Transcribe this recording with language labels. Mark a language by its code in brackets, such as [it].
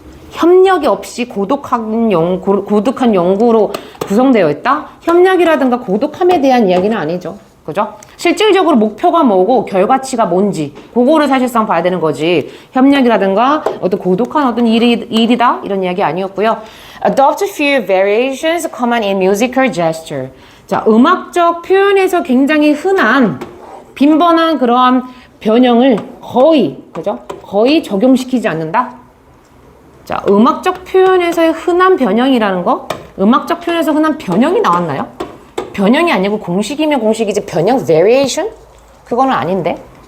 [ko] 협력이 없이 고독한 연구로 구성되어 있다? 협력이라든가 고독함에 대한 이야기는 아니죠. 그죠? 실질적으로 목표가 뭐고 결과치가 뭔지 그거를 사실상 봐야 되는 거지. 협력이라든가 어떤 고독한 어떤 일이다? 이런 이야기 아니었고요. [en] Adopt few variations common in musical gesture. [ko] 자, 음악적 표현에서 굉장히 흔한 빈번한 그러한 변형을 그죠? 거의 적용시키지 않는다? 자, 음악적 표현에서의 흔한 변형이라는 거? 음악적 표현에서 흔한 변형이 나왔나요? 변형이 아니고 공식이면 공식이지 변형, variation? 그거는 아닌데.